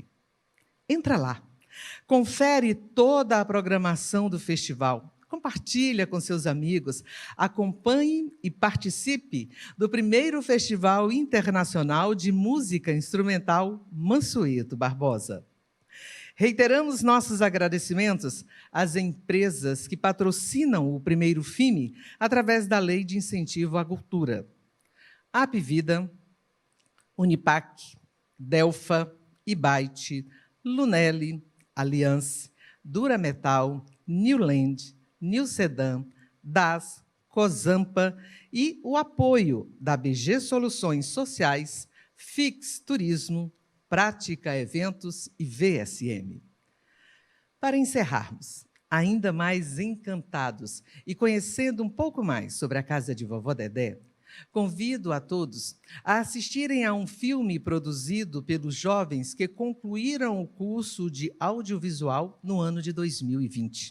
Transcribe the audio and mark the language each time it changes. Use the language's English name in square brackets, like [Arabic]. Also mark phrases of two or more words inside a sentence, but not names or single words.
[Portuguese] Entra lá, confere toda a programação do festival, compartilha com seus amigos, acompanhe e participe do primeiro Festival Internacional de Música Instrumental Mansueto Barbosa. Reiteramos nossos agradecimentos às empresas que patrocinam o primeiro FIME através da Lei de Incentivo à Cultura. Apvida, Unipac, Delfa, Ibite, Lunelli, Alliance, Durametal, Newland, Newsedan, DAS, Cozampa e o apoio da BG Soluções Sociais, Fix Turismo, Prática Eventos e VSM. Para encerrarmos, ainda mais encantados e conhecendo um pouco mais sobre a Casa de Vovó Dedé, convido a todos a assistirem a um filme produzido pelos jovens que concluíram o curso de audiovisual no ano de 2020.